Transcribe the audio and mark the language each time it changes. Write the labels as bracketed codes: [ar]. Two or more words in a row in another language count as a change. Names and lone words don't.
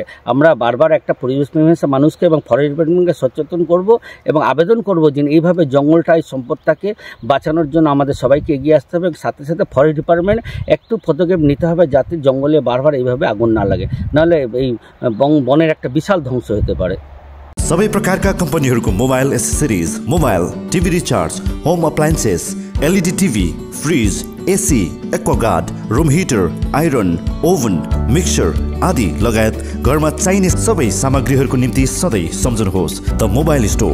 [bn] আমরা বারবার একটা পরিবেশ প্রেমী মানুষকে এবং [en] forest department [bn] সচেতন করব এবং আবেদন করব যে এইভাবে জঙ্গলটাই সম্পদটাকে বাঁচানোর জন্য আমাদের সবাইকে এগিয়ে আসতে হবে। সাথে সাথে [en] forest department [bn] একটু পদক্ষেপ নিতে হবে যাতে জঙ্গলে বারবার এইভাবে আগুন না লাগে, নাহলে এই বনের একটা বিশাল ধ্বংস হতে পারে। [ne] सबै प्रकारका कम्पनीहरूको [en] mobile accessories, mobile, TV recharge, home appliances, LED TV, fridge, AC, Aquaguard, room heater, iron, oven, mixer [ne] आदि लगायत घरमा चाहिने सबै सामग्रीहरूको निम्ति सधैँ सम्झनुहोस् द मोबाइल स्टोर।